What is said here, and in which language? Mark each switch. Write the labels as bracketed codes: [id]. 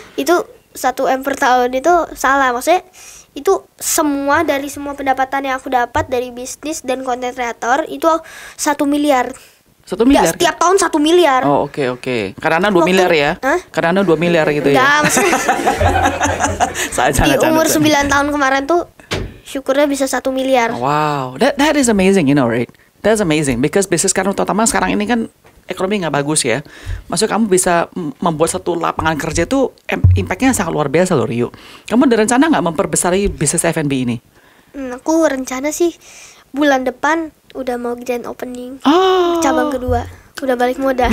[id] Itu 1 M per tahun itu salah, maksudnya itu semua dari semua pendapatan yang aku dapat dari bisnis dan konten kreator itu 1 miliar. 1 miliar? Nggak, setiap tahun 1 miliar. Oh oke. Karena 2 miliar ya? Karena 2 miliar gitu ya? Nggak, maksudnya di umur 9 tahun kemarin tuh syukurnya bisa 1 miliar. [en] Wow, that is amazing, you know, right? That's amazing because [id] bisnis sekarang, terutama sekarang ini kan ekonomi nggak bagus ya. Maksudnya kamu bisa membuat satu lapangan kerja itu impactnya sangat luar biasa loh, Rio. Kamu ada rencana nggak memperbesar bisnis F&B ini? Aku rencana sih bulan depan udah mau grand opening cabang kedua, udah balik modal.